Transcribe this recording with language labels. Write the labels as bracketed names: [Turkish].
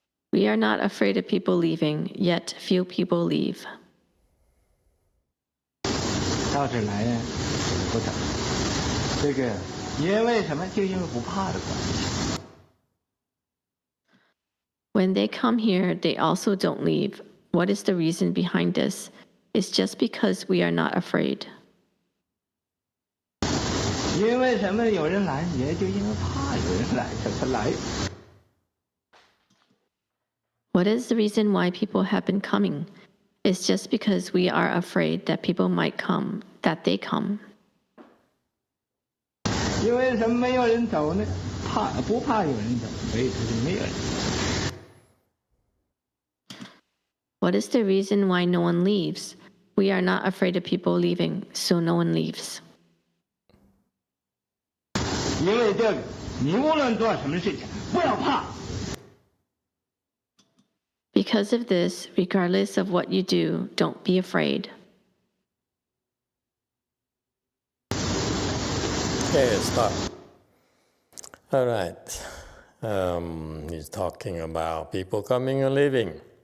[English] We are not afraid of people leaving, yet few people leave. [Chinese] 到这儿来不走，这个因为什么？就因为不怕的关系。 [English] When they come here, they also don't leave. What is the reason behind this? It's just because we are not afraid. [Chinese] 因为什么有人来，也就因为怕有人来，才来。 [English] What is the reason why people have been coming? It's just because we are afraid that people might come, that they come. [Chinese] 因为什么没有人走呢？不怕有人走，所以他就没有人。 [English] What is the reason why no one leaves? We are not afraid of people leaving, so no one leaves. [Chinese] 因为这个，你无论做什么事情，不要怕。 [English] Because of this, regardless of what you do, don't be afraid. Okay, stop. All right. He's talking about people coming and leaving.